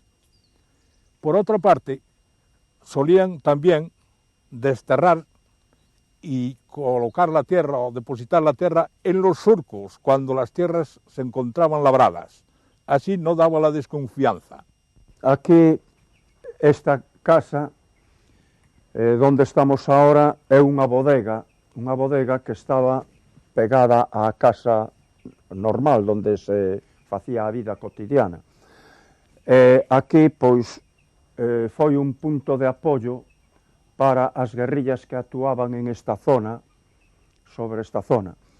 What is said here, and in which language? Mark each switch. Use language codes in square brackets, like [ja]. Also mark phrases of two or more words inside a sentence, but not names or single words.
[es] Por otra parte, solían también desterrar y colocar la tierra o depositar la tierra en los surcos cuando las tierras se encontraban labradas. Así no daba la desconfianza. Aquí, esta casa, donde estamos ahora, [gl] é unha bodega que estaba pegada á casa normal, onde se facía a vida cotidiana. Aquí, pois, foi un punto de apoio para as guerrillas que actuaban en esta zona, sobre esta zona.